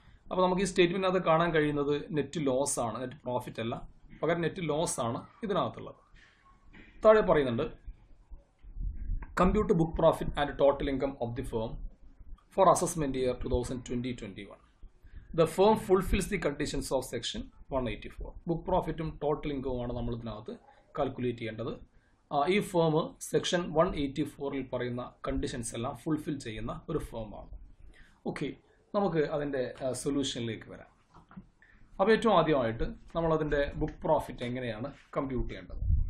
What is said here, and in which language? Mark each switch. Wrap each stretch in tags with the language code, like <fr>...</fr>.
<ml>അപ്പോൾ നമുക്ക് ഈ സ്റ്റേറ്റ്മെൻറ്റിനകത്ത് കാണാൻ കഴിയുന്നത് നെറ്റ് ലോസ് ആണ്, നെറ്റ് പ്രോഫിറ്റ് അല്ല, പകരം നെറ്റ് ലോസ് ആണ് ഇതിനകത്തുള്ളത്. താഴെ പറയുന്നുണ്ട്,</ml> <en>compute book profit and total income of the firm for assessment year 2020-21. The firm fulfills the conditions of section 184.</en> <ml>Book പ്രോഫിറ്റും total ഇൻകവും ആണ് നമ്മൾ ഇതിനകത്ത് കാൽക്കുലേറ്റ് ചെയ്യേണ്ടത്. ഈ ഫേം സെക്ഷൻ 184 പറയുന്ന കണ്ടീഷൻസ് എല്ലാം ഫുൾഫിൽ ചെയ്യുന്ന ഒരു ഫേമാണ്. ഓക്കെ, നമുക്ക് അതിൻ്റെ സൊല്യൂഷനിലേക്ക് വരാം. അപ്പോൾ ഏറ്റവും ആദ്യമായിട്ട് നമ്മളതിൻ്റെ ബുക്ക് പ്രോഫിറ്റ് എങ്ങനെയാണ് കമ്പ്യൂട്ട് ചെയ്യേണ്ടത്.</ml>